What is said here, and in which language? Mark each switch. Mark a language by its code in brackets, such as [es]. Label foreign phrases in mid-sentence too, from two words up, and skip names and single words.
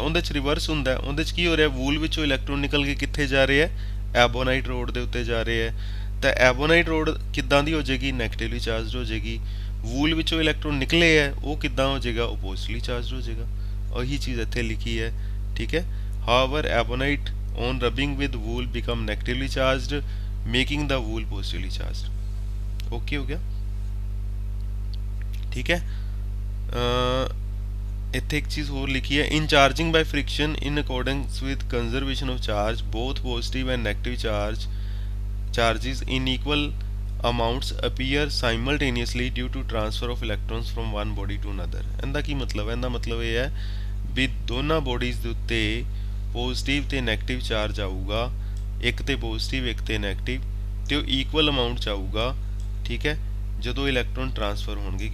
[pa] ਉਹਦੇ 'ਚ ਰਿਵਰਸ ਹੁੰਦਾ, ਉਹਦੇ 'ਚ ਕੀ ਹੋ ਰਿਹਾ, ਵੂਲ ਵਿੱਚੋਂ ਇਲੈਕਟ੍ਰੋਨ ਨਿਕਲ ਕੇ ਕਿੱਥੇ ਜਾ ਰਹੇ ਹੈ, [en] ebonite rod [pa] ਦੇ ਉੱਤੇ ਜਾ ਰਹੇ ਹੈ। ਤਾਂ [en] ebonite rod [pa] ਕਿੱਦਾਂ ਦੀ ਹੋ ਜਾਏਗੀ, [en] negatively charged [pa] ਹੋ ਜਾਏਗੀ। ਵੂਲ ਵਿੱਚੋਂ ਇਲੈਕਟ੍ਰੋਨ ਨਿਕਲੇ ਹੈ, ਉਹ ਕਿੱਦਾਂ ਹੋ ਜਾਏਗਾ, ਉਹ [en] positively charged [pa] ਹੋ ਜਾਏਗਾ। ਉਹੀ ਚੀਜ਼ ਇੱਥੇ ਲਿਖੀ ਹੈ। ਠੀਕ ਹੈ, [en] however ebonite on rubbing with wool become negatively charged, making the wool positively charged. [hi] Okay हो गया। ठीक है, [pa] ਇੱਥੇ ਇੱਕ ਚੀਜ਼ ਹੋਰ ਲਿਖੀ ਹੈ, [en] in charging by friction in accordance with conservation of charge both positive and negative charges in equal amounts appear simultaneously due to transfer of electrons from one body to another. [pa] ਇਹਦਾ ਕੀ ਮਤਲਬ ਹੈ? ਇਹਦਾ ਮਤਲਬ ਇਹ ਹੈ ਵੀ ਦੋਨਾਂ ਬੋਡੀਜ਼ ਦੇ ਉੱਤੇ ਪੋਜ਼ਿਟਿਵ ਤੇ [en] negative charge [pa] ਆਊਗਾ, ਇੱਕ ਤੇ ਪੋਜ਼ਿਟਿਵ ਇੱਕ ਤੇ ਨੈਗੇਟਿਵ, ਤੇ ਉਹ [en] equal amount [pa] ਚ ਆਊਗਾ, ਠੀਕ ਹੈ, ਜਦੋਂ [en] electron transfer [pa] ਹੋਣਗੇ।